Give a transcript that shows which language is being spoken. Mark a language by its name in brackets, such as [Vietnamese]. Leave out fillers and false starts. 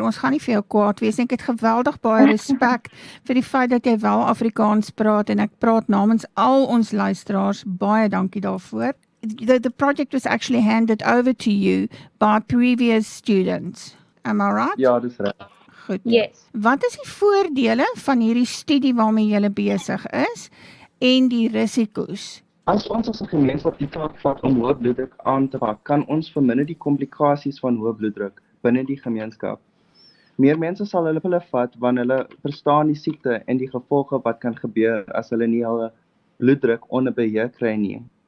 [Afrikaans] Ons gaan nie vir jou kwaad wees nie. Ek het geweldig baie respek vir die feit dat jy wel Afrikaans praat en ek praat namens al ons luisteraars. Baie dankie daarvoor. [English] The project was actually handed over to you by previous students. Am I right? [Afrikaans] Ja, dis reg. Goed. [English] Yes. [Afrikaans] Wat is die voordele van hierdie studie waarmee jy besig is en die risiko's? As ons as 'n gemeenskap die taak vat om hoë bloeddruk aan te pak, kan ons verminder die komplikasies van hoë bloeddruk binne die gemeenskap. Meer mense sal hulle vat wanneer hulle verstaan die siekte en die gevolge wat kan gebeur as hulle nie hulle bloeddruk onder beheer kry nie.